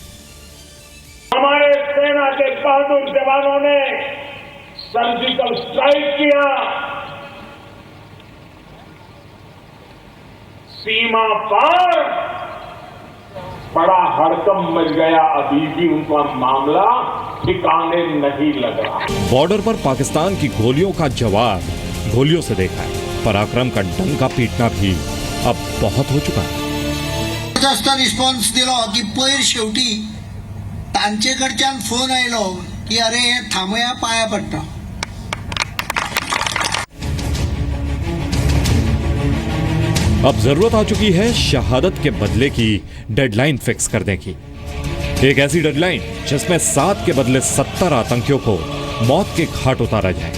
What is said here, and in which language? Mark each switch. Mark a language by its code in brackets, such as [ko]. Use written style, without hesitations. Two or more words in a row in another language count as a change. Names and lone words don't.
[hi] हमारे सेना के बहादुर जवानों ने [en] surgical strike [hi] किया, सीमा पार बड़ा हड़कंप मच गया, अभी भी उनका मामला ठिकाने नहीं लग रहा। बॉर्डर पर पाकिस्तान की गोलियों का जवाब गोलियों से देखा है। पराक्रम का डंका पीटना भी अब बहुत हो चुका है। [kok] असता रिस्पॉन्स दिलो की पयर शेवटी तांचेकडच्यान फोन आयलो की अरे हे थांबया, पाया पडटा। [hi] अब जरूरत आ चुकी है शहादत के बदले की [en] deadline fix [hi] करने की। एक ऐसी डेडलाइन जिसमें 7 के बदले 70 आतंकियों को मौत के घाट उतारा जाए।